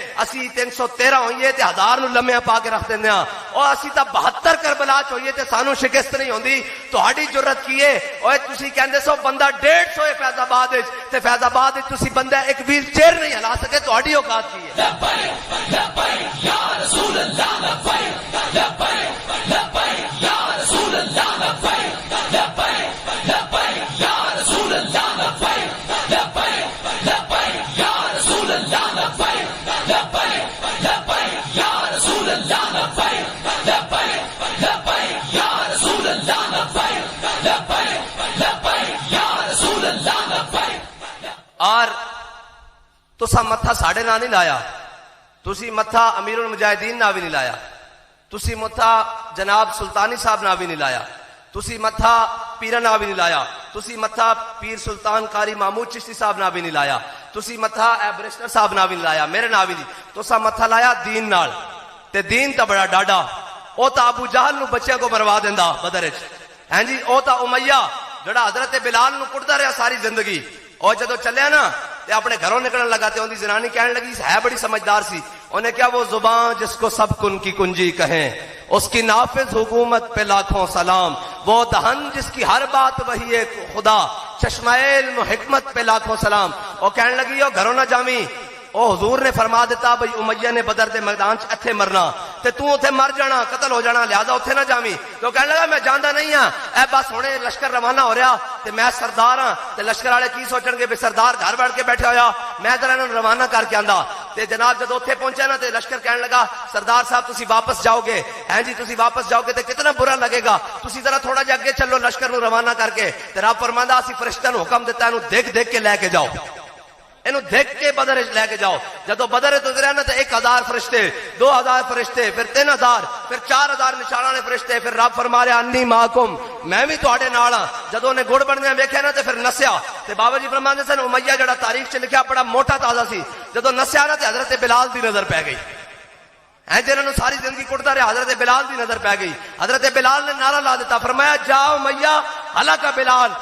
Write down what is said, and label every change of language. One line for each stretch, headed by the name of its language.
Punjabi: اسی 313 ہوئیے تے 1000 نو لمحے پا کے رکھ دیندے ہاں. اور اسی تا 72 کربلا چ ہوئیے تے سانو شکست نہیں ہوندی. تہاڈی جرت کی ہے؟ اوے تسی کہندے سو بندہ 150 ہے فیض آباد وچ، تے فیض آباد وچ تسی بندہ ایک ویل چیئر نہیں ہلا سکے. تہاڈی اوقات کی ہے؟
Arabic: لبیک لبیک یا رسول اللہ، لبیک لبیک لبیک یا رسول اللہ، لبیک لبیک لبیک یا رسول اللہ، لبیک لبیک لبیک یا رسول اللہ، لبیک لبیک لبیک یا رسول اللہ، لبیک لبیک لبیک یا رسول اللہ، لبیک لبیک لبیک یا رسول اللہ، لبیک.
Punjabi: اور تسا متھا ساڑے نہ نہیں لایا، تسی متھا امیر المجاہدین نہ بھی نہیں لایا، تسی متھا جناب سلطانی صاحب نہ بھی نہیں لایا، تسی متھا پیرا نہ بھی نہیں لایا، تسی متھا پیر سلطان قاری محمود چشتی صاحب نہ بھی نہیں لایا، تسی متھا ایبرسٹر صاحب نہ بھی نہیں لایا، میرے نہ بھی نہیں. تسا متھا لایا دین نال، تے دین تا بڑا ڈاڈا. او تا ابو جہل نو بچیاں کو مروا دیندا بدر وچ. ہاں جی او تا امیہ جڑا حضرت بلال نو کٹدا رہیا ساری زندگی. اور جدو چلیا نا تے اپنے گھروں نکلن لگا تے اندی زنانی کہنے لگی ہے بڑی سمجھدار سی.
Urdu: انہیں کیا وہ زبان جس کو سب کن کی کنجی کہیں، اس کی نافذ حکومت پہ لاکھوں سلام. وہ دہن جس کی ہر بات وہی ہے خدا، چشمہ علم و حکمت پہ لاکھوں سلام.
Punjabi: اور کہنے لگی او گھروں نہ جامی، او حضور نے فرما دیتا بھئی امیہ نے بدر دے میدان چ اتھے مرنا تے تو اتھے مر جانا، قتل ہو جانا، لہذا اتھے نہ جامی. تو کہنے لگا میں جاندا نہیں ہاں، اے بس ہونے لشکر روانہ ہو رہا تے میں سردار ہاں تے لشکر والے کی سوچن گے بھی سردار گھر بیٹھ کے بیٹھے ہویا، میں ذرا انہاں روانہ کر کے آندا. تے جناب جب اتھے پہنچے نا تے لشکر کہنے لگا سردار صاحب تسی واپس جاؤ گے؟ ہیں جی تسی واپس جاؤ گے تے کتنا برا لگے گا، تسی ذرا تھوڑا جا اگے چلو لشکر نو روانہ کر کے. تے رب فرماندا اسی فرشتہ نو حکم دیتا انو دیکھ دیکھ کے لے کے جاؤ، اینو دیکھ کے بدر لے کے جاؤ. جدو بدر اتریا نا تو 1000 فرشتے، 2000 فرشتے، پھر 3000، پھر 4000 نشانہ نے فرشتے. پھر رب فرما رہا
Arabic: انی معکم،
Punjabi: میں بھی تواڈے نال ہاں. جدو نے گڑ بننے ویکھیا نا تے پھر نسیا. تے بابا جی فرماندے سن امیہ جڑا تاریخ چ لکھیا بڑا موٹا تازہ سی، جدو نسیا نا تے حضرت بلال دی نظر پی گئی. ہیں جنہوں ساری زندگی کٹتا رہا، حضرت بلال دی نظر پی گئی. حضرت بلال نے نعرہ لا دیتا، فرمایا جا امیہ ہلاکا بلال.